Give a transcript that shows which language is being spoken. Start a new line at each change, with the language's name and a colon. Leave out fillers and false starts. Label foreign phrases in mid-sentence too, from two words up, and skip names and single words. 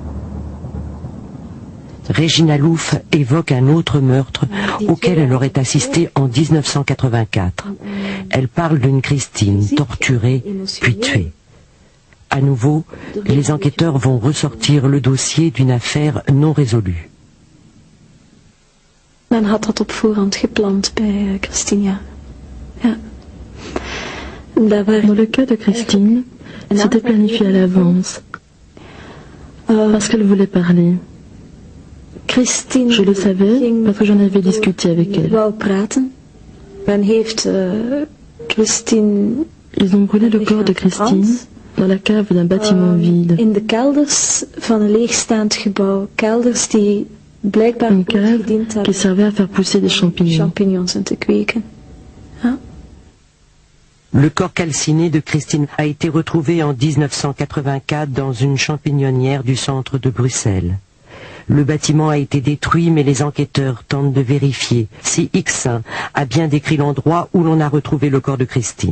French: Regina Louf évoque un autre meurtre auquel elle aurait assisté en 1984. Elle parle d'une Christine torturée puis tuée. À nouveau, les enquêteurs vont ressortir le dossier d'une affaire non résolue.
Dutch: Men had dat op voorhand gepland bij Christina. Ja.
French: Dans le cas de Christine, c'était planifié à l'avance. Parce qu'elle voulait parler. Je le savais parce que j'en avais discuté avec elle. Ils ont brûlé le corps de Christine dans la cave d'un bâtiment vide.
Dutch: In de kelders van een leegstaand gebouw. Kelders die
French: une cave qui servait à faire pousser des champignons. Le corps calciné de Christine a été retrouvé en 1984 dans une champignonnière du centre de Bruxelles. Le bâtiment a été détruit, mais les enquêteurs tentent de vérifier si X1 a bien décrit l'endroit où l'on a retrouvé le corps de Christine.